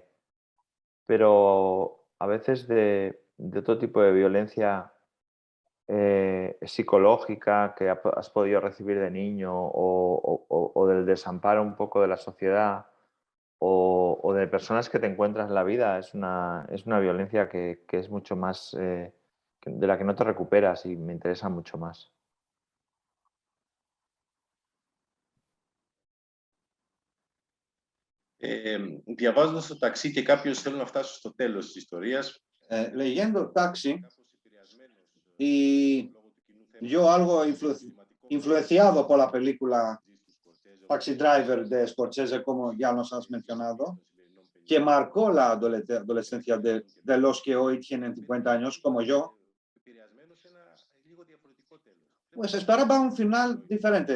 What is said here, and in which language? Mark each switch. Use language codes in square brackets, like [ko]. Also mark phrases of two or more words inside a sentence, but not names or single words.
[es] Pero a veces de otro tipo de violencia psicológica que has podido recibir de niño o del desamparo un poco de la sociedad o de personas que te encuentras en la vida, es una violencia que es mucho más, de la que no te recuperas y me interesa mucho más. [el] Διαβάζοντας το ταξί και κάποιος θέλει να φτάσει στο τέλος της ιστορίας. [es] Leyendo Taxi, y yo algo influenciado por la película Taxi Driver de Scorsese, como ya nos has mencionado, que marcó la adolescencia de los que hoy tienen 50 años, como yo, pues esperaba un final diferente.